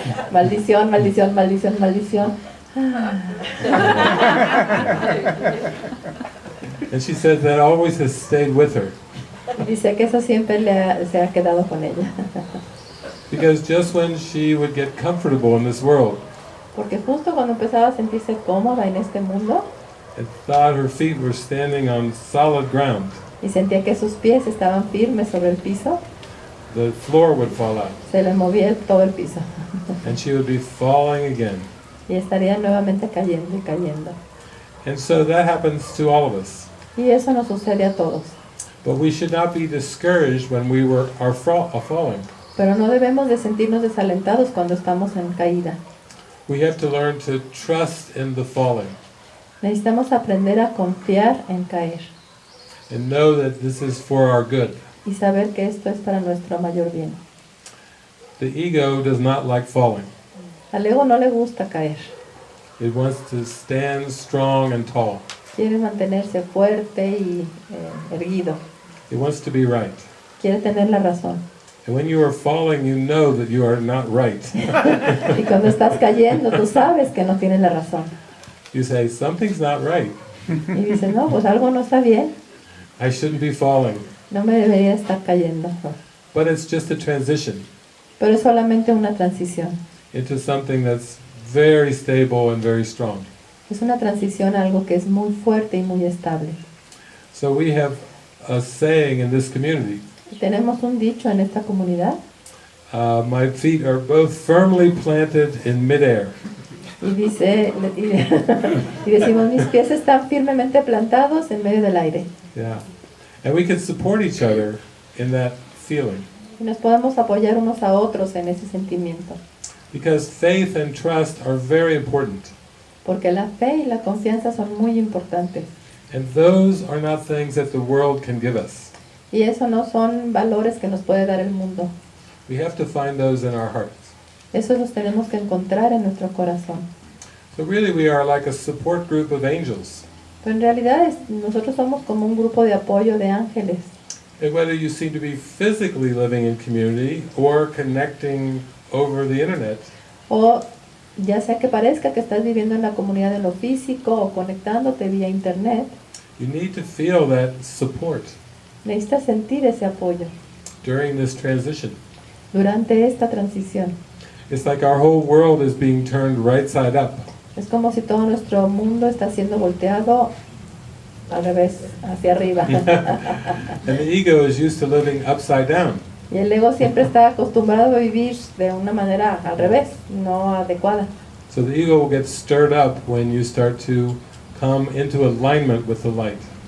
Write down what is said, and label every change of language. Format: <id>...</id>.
<es>Maldición, maldición, maldición, maldición.</es> <en>And she said that always has stayed with her.</en> <es>Y dice que eso siempre se ha quedado con ella.</es> <en>Because just when she would get comfortable in this world</en> <es>Porque justo cuando empezaba a sentirse cómoda en este mundo</es> <en>and thought her feet were standing on solid ground,</en> <es>y sentía que sus pies estaban firmes sobre el piso,</es> <en>the floor would fall out</en> <es>se le movía todo el piso.</es> <en>and she would be falling again.</en> <es>Y estaría nuevamente cayendo y cayendo.</es> <en>And so that happens to all of us.</en> <es>Y eso nos sucede a todos.</es> <en>But we should not be discouraged when we are falling.</en> <es>Pero no debemos de sentirnos desalentados cuando estamos en caída.</es> <en>We have to learn to trust in the falling</en> <es>Necesitamos aprender a confiar en caer</es> <en>and know that this is for our good.</en> <es>y saber que esto es para nuestro mayor bien.</es> <en>The ego does not like falling.</en> <es>Al ego no le gusta caer.</es> <en>It wants to stand strong and tall.</en> <es>Quiere mantenerse fuerte y erguido.</es> <en>It wants to be right.</en> <es>Quiere tener la razón.</es> <en>And when you are falling, you know that you are not right.</en> <es>Y cuando estás cayendo, tú sabes que no tienes la razón.</es> <en>You say, something's not right.</en> <es>Y dices, no, pues algo no está bien.</es> <en>I shouldn't be falling.</en> <es>No me debería estar cayendo.</es> <en>But it's just a transition</en> <es>Pero es solamente una transición.</es> <en>into something that's very stable and very strong.</en> <es>Es una transición a algo que es muy fuerte y muy estable.</es> <en>So we have a saying in this community,</en> <es>Y tenemos un dicho en esta comunidad.</es> <en>my feet are both firmly planted in midair.</en> <es>Y dice, y decimos, mis pies están firmemente plantados en medio del aire.</es> <en>Yeah. And we can support each other in that feeling.</en> <es>Y nos podemos apoyar unos a otros en ese sentimiento.</es> <en>Because faith and trust are very important.</en> <es>Porque la fe y la confianza son muy importantes.</es> <en>And those are not things that the world can give us.</en> <es>Y eso no son valores que nos puede dar el mundo.</es> <en>We have to find those in our hearts.</en> <es>Esos los tenemos que encontrar en nuestro corazón.</es> <en>So really we are like a support group of angels.</en> <es>Pero en realidad nosotros somos como un grupo de apoyo de ángeles.</es> <en>And whether you seem to be physically living in community or connecting over the internet,</en> <es>O ya sea que parezca que estás viviendo en la comunidad en lo físico o conectándote vía internet,</es> <en>you need to feel that support</en> <es>necesitas sentir ese apoyo</es> <en>during this transition.</en> <es>durante esta transición.</es> <en>It's like our whole world is being turned right side up.</en> <es>Es como si todo nuestro mundo está siendo volteado al revés, hacia arriba.</es> <en>And the ego is used to living upside down.</en> <es>Y el ego siempre está acostumbrado a vivir de una manera al revés, no adecuada.</es> <en>So the ego will get stirred up when you start to come into alignment with the light.</en>